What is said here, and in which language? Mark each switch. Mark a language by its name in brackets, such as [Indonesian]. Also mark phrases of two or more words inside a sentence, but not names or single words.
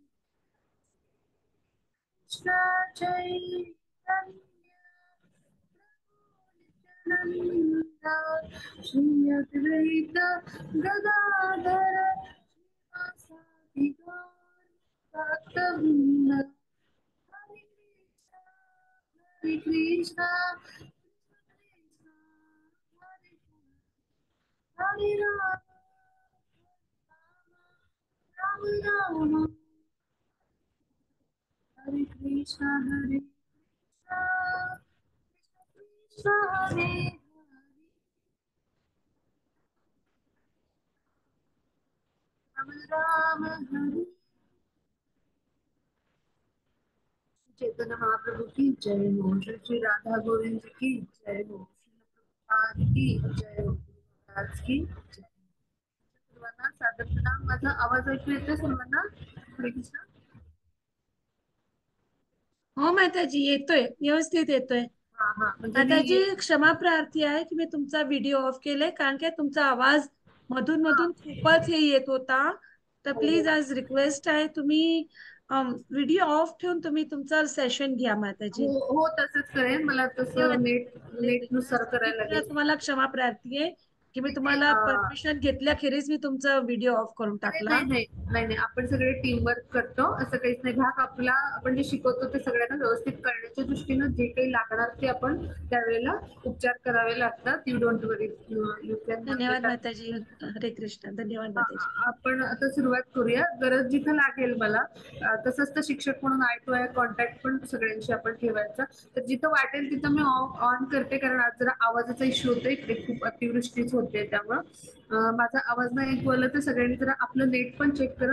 [Sanskrit] श्री अद्वैत गदाधर श्रीवासादि भक्तवृंद हरे कृष्णा हरे राम राम राम हरे कृष्णा कृष्णा हरे राम हरे। [Hindi] चैतन्य महाप्रभु की जय हो। श्री राधा गोविंद की जय हो। प्रभुपाद की जय हो। महाराज की जय। [Marathi] सर्वांना सादर प्रणाम। माझा आवाज ऐकू येतोय सर्वांना? हरे कृष्ण। हो माताजी, येतोय, व्यवस्थित येतोय. माताजी क्षमा प्रार्थी आहे की मी तुमचा [English] video off [Marathi] केलाय, कारण की तुमचा आवाज मधून मधून खूपच हे येत होता. तर प्लीज आज रिक्वेस्ट आहे, तुम्ही [English] video off [Marathi] ठेवून तुम्ही तुमचा सेशन घ्या माताजी. हो तसंच करेन. मला तसं नेट नुसार करायला लागेल. तुम्हाला क्षमा प्रार्थी आहे की मी तुम्हाला परमिशन घेतल्याखेरीज मी तुमचा [English] video off [Marathi] करून टाकला. नाही, आपण सगळे [English] team work [Marathi] करतो, असं काहीच नाही. भाग आपला आपण जे शिकवतो ते सगळ्यांना व्यवस्थित करण्याच्या दृष्टीनं जे काही लागणार ते आपण त्यावेळेला उपचार करावे लागतात. [English] you don't worry. [Marathi] धन्यवाद माताजी. हरे कृष्ण. धन्यवाद माताजी. आपण आता सुरुवात करूया. गरज जिथं लागेल मला तसंच तर शिक्षक म्हणून [English] eye to eye contact [Marathi] पण सगळ्यांशी आपण ठेवायचा. तर जिथं वाटेल तिथं मी ऑन करते, कारण आज जरा आवाजाचा इश्यू होतोय. इकडे खूप अतिवृष्टीच होते, त्यामुळं माझा आवाज नाही ऐकू आला तर सगळ्यांनी जरा आपलं नेट पण चेक करा.